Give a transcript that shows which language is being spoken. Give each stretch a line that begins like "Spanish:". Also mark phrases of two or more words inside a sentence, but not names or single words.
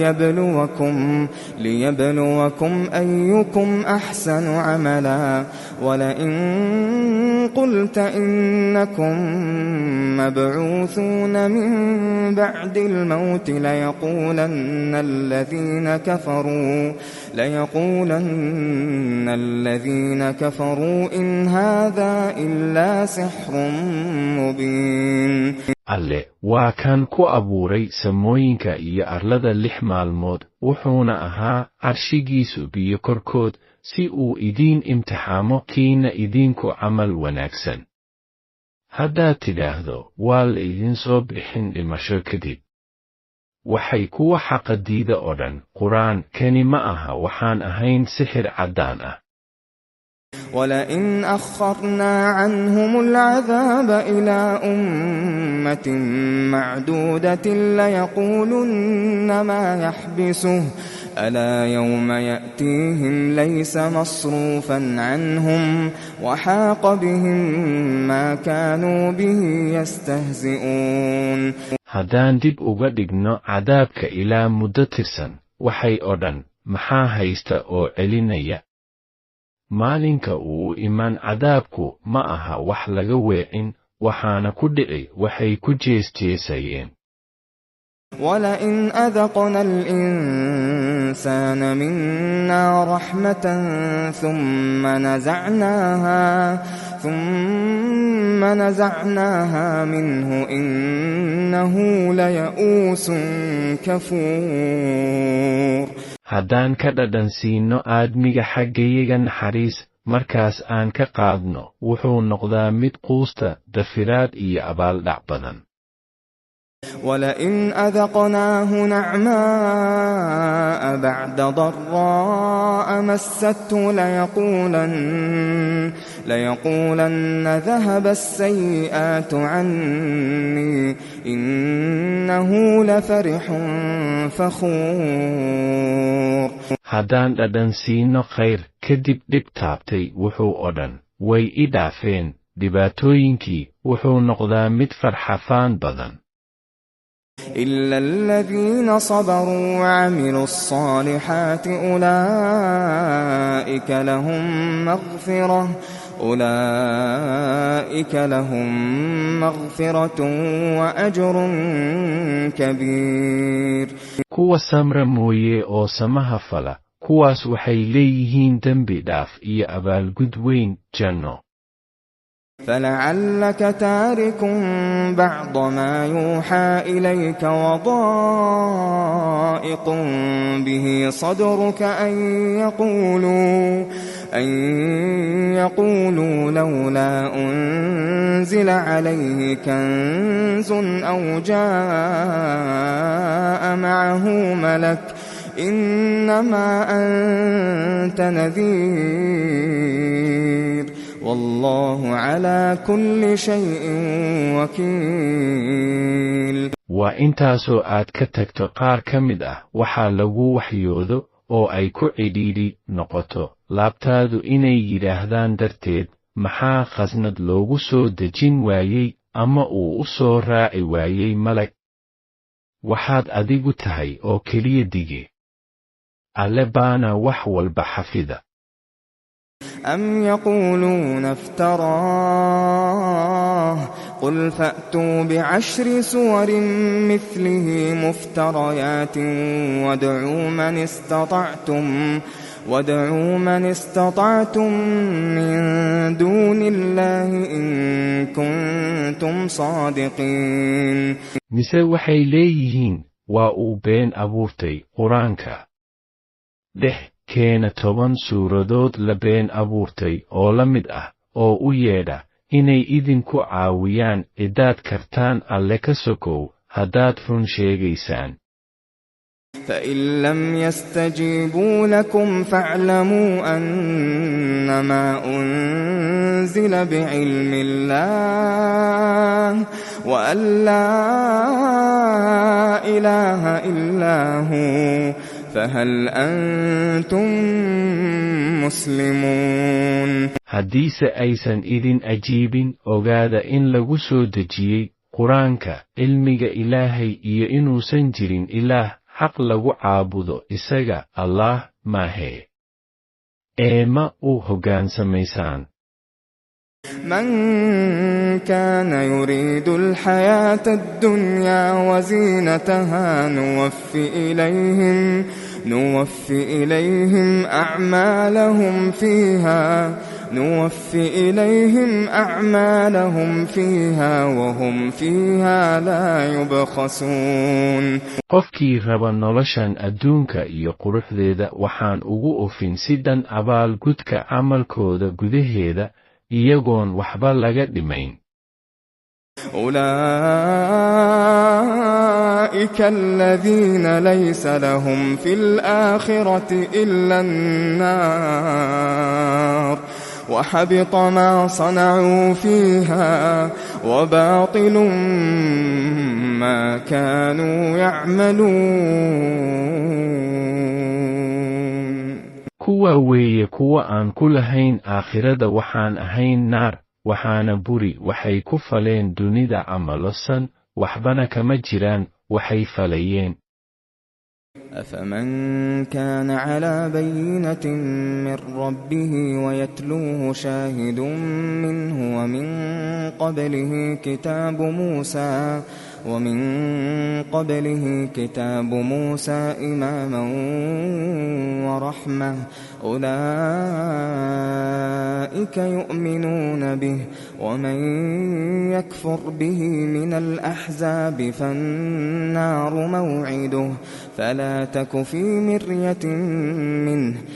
Arabic: ليبلوكم أيكم أحسن عملا ولئن قلت إنكم مبعوثون من بعد الموت ليقولن الذين كفروا إن هذا إلا سحر مبين.
Somali: alle waa kan ku abuuray samooyinka iyo arlada 6 maalmood wuxuuna ahaa carshigiisu biyo korkood si uu idiin imtixaamo kiina idinku camal wanaagsan. haddaad tidhaahdo waa la idin soo bixin dhimasho kadib waxay kuwa xaqa diida oo dhan qur'aan kani ma aha waxaan ahayn sixir caddaan ah.
Arabic: ولئن أخرنا عنهم العذاب إلى أمة معدودة ليقولن ما يحبسه ألا يوم يأتيهم ليس مصروفا عنهم وحاق بهم ما كانوا به يستهزئون.
Somali: haddaan dib uga dhigno cadaabka ilaa muddo tirsan waxay oo dhan maxaa haysta oo celinaya maalinka uu iman cadaabku ma aha wax laga weecin waxaana ku dhici waxay ku jeesjeesayeen.
Arabic: ولئن أذقنا الإنسان منا رحمة ثم نزعناها منه إنه ليئوس كفور.
Somali: haddaan ka dhadhansiinno aadmiga xaggayaga naxariis markaas aan ka qaadno wuxuu noqdaa mid quusta dafiraad iyo abaaldhac badan.
Arabic: ولئن أذقناه نعماء بعد ضراء مسته ليقولن ذهب السيئات عني إنه لفرح فخور.
Somali: haddaan dhadhansiinno khayr kadib dhib taabtay wuxuu odhan way i dhaafeen dhibaatooyinkii wuxuu noqdaa mid farxafaan badan.
Arabic: إلا الذين صبروا وعملوا الصالحات أولئك لهم مغفرة وأجر كبير.
Somali: kuwa samra mooye oo samaha fala kuwaas waxay leeyihiin dembi dhaaf iyo abaalgud weyn janno.
Arabic: فلعلك تارك بعض ما يوحى إليك وضائق به صدرك أن يقولوا لولا أنزل عليه كنز أو جاء معه ملك إنما أنت نذير والله على كل شيء وكيل.
Somali: waa intaasoo aad ka tagto qaar ka mid ah waxaa lagu waxyoodo oo ay ku cidhiidhi noqoto laabtaadu inay yidhaahdaan darteed maxaa khasnad loogu soo dejin waayey ama uu u soo raaci waayey malag waxaad adigu tahay oo keliya dige alle baana wax walba xafida.
Arabic: أم يقولون افتراه قل فأتوا بعشر سور مثله مفتريات وادعوا من استطعتم من دون الله إن كنتم صادقين.
Somali: mise waxay leeyihiin waa uu been abuurtay qur-aanka. keena 10 suuradood la been abuurtay oo la mid ah oo u yeedha inay idinku caawiyaan cidaad kartaan alle ka sokow haddaad run sheegaysaan.
Arabic: فإن لم يستجيبوا لكم فاعلموا أنما أنزل بعلم الله وأن لا إله إلا هو فهل أنتم مسلمون.
Somali: haddiise aysan idin ajiibin ogaada in lagu soo dejiyey qur-aanka cilmiga ilaahay iyo inuusan jirin ilaah xaq lagu caabudo isaga allah maahe ma u hoggaansamaysaan.
Arabic: من كان يريد الحياة الدنيا وزينتها نوفي إليهم أعمالهم فيها وهم فيها لا يبخسون.
Somali: qofkii raba noloshan adduunka iyo quruxdeeda waxaan ugu ofin sidan abaalgudka camalkooda gudaheeda iyagoon waxba laga dhimayn.
Arabic: أولئك الذين ليس لهم في الآخرة إلا النار وحبط ما صنعوا فيها وباطل ما كانوا يعملون.
Somali: kuwa weeye kuwa aan ku lahayn aakhirada waxaan ahayn naar waxaana buri waxay ku faleen dunida camalosan waxbana kama jiraan waxay falayeen.
Arabic: أفمن كان على بينة من ربه ويتلوه شاهد منه ومن قبله كتاب موسى إماما ورحمة أولئك يؤمنون به ومن يكفر به من الأحزاب فالنار موعده فلا تك في مرية منه